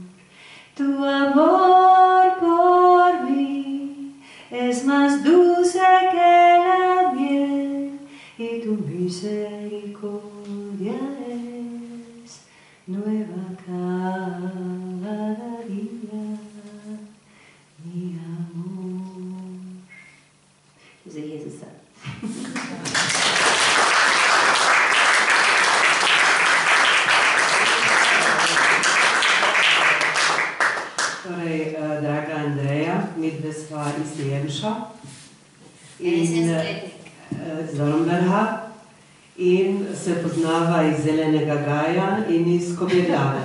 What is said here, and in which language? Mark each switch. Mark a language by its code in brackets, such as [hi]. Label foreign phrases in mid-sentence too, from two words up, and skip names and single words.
[es] Tu amor por mí es más dulce que la miel y tu misericordia es nueva cada día, mi amor. [sl] Zdaj je za sad. Torej, draga Andreja, midve sva iz Jemša z Dornberga in se poznava iz Zelenega Gaja in iz Kobjeglave.